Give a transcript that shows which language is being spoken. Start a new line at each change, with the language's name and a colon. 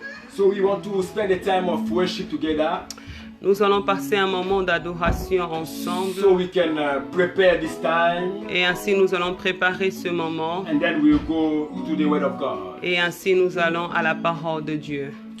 English: So we want to spend a time of worship together.
French: Nous allons passer un moment d'adoration ensemble.
English: So we can prepare this time.
French: Et ainsi nous allons préparer ce moment.
English: And then we'll go to the word of God.
French: Et ainsi nous allons à la parole de Dieu.